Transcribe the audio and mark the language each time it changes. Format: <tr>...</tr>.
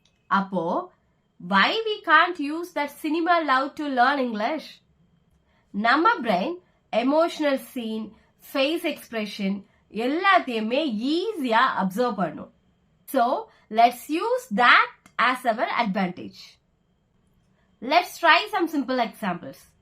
<en>அப்போ why we can't use that cinema love to learn English?</en> <ta>நம்ம brain emotional scene, face expression எல்லாத்தையுமே ஈஸியா observe பண்ணும்.</ta> <en>So let's use that as our advantage. Let's try some simple examples.</en>